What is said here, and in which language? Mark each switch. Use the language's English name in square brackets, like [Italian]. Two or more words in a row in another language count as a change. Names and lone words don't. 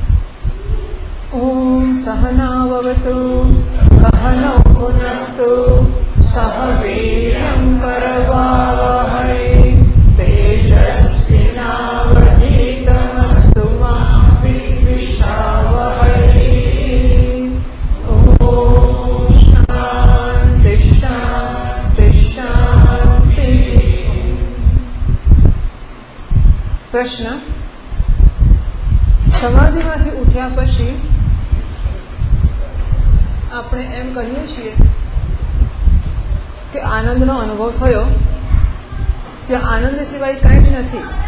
[Sanskrit] ओम सहनाववतु सहनौ भुनक्तु सह वीर्यं करवावहै तेजस्विनावधीतमस्तु मा विद्विषावहै। ओम शांति शांति शांति। प्रश्न। [Gujarati] समाधिમાંથી ઉઠ્યા પછી આપણે એમ કહીએ છીએ કે આનંદનો અનુભવ થયો, ત્યાં આનંદ સિવાય કંઈ જ નથી.